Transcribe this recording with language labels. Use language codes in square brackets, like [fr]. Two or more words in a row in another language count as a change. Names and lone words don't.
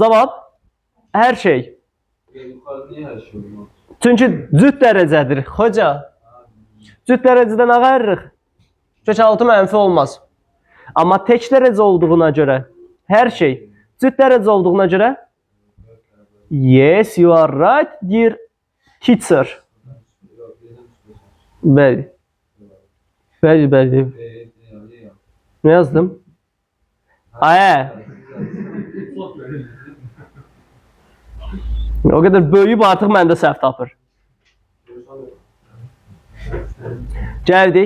[az] Cavab hər şey. Çünki cüt dərəcədir. Hoca, cüt dərəcədən ağarırıq. Kökaltı mənfi olmaz. Amma tək dərəcə olduğuna görə hər şey cüt dərəcə olduğuna görə [en] yes, you are right, dear teacher. [az] Bəli. Bəli. Ne yazdım? O qədər böyüyüb artıq məndə səhv tapır. Gəldik.